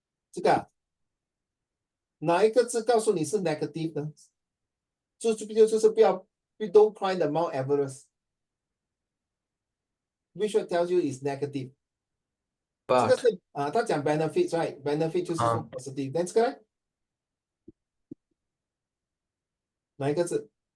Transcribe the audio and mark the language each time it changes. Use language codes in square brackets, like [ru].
[zh] 这个啊哪一个字告诉你是 negative 呢？就是不要 [en] you don't climb the Mount Everest. Which one tells you is negative? [zh] 这个 [en] but [zh] 是他讲 [en] benefits, right? [zh] Benefit 就是说 positive. [en] Then [zh] 这个呢哪一个字？